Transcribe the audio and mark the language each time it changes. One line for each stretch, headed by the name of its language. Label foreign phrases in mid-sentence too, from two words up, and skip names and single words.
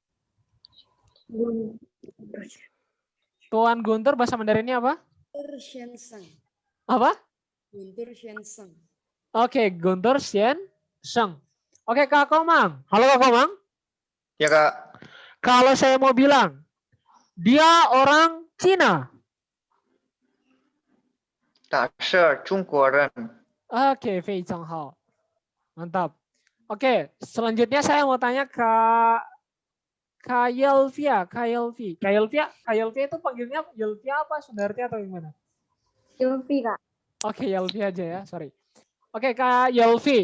Indonesian: Tuan Guntur bahasa Mandarinnya apa? Guntur Xianseng. Apa? Guntur Xianseng. Oke, Guntur Xian Sheng. Oke, Kak Komang. Halo Kak Komang. Ya Kak. Kalau saya mau bilang dia orang Cina.
Chinese: 他是中国人。 Oke, 非常好.
Indonesian: Mantap. Oke, selanjutnya saya mau tanya ke Kak Yelvia. Kak Yelvia itu panggilnya Yelvia apa? Sundarti atau gimana? Yulfi Kak. Oke, Yelvi aja ya, sorry. Oke, Kak Yelvi.